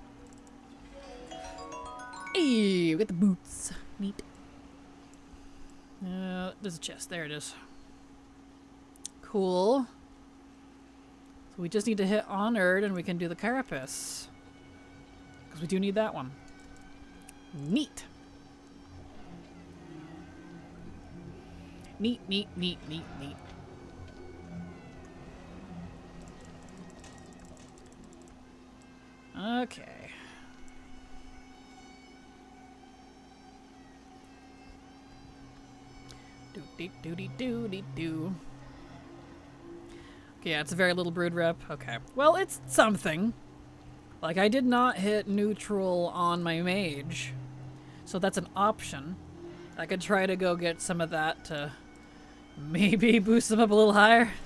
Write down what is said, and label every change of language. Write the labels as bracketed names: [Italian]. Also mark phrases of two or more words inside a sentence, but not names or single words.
[English] Hey, we got the boots. Neat. There's a chest. There it is. Cool. So we just need to hit Honored and we can do the Carapace. Because we do need that one. Neat. Neat, neat, neat, neat, neat. Okay. Do-dee-doo-dee-doo-dee-doo. Okay, yeah, it's a very little Brood Rep. Okay. Well, it's something. Like, I did not hit neutral on my mage. So that's an option. I could try to go get some of that to maybe boost them up a little higher.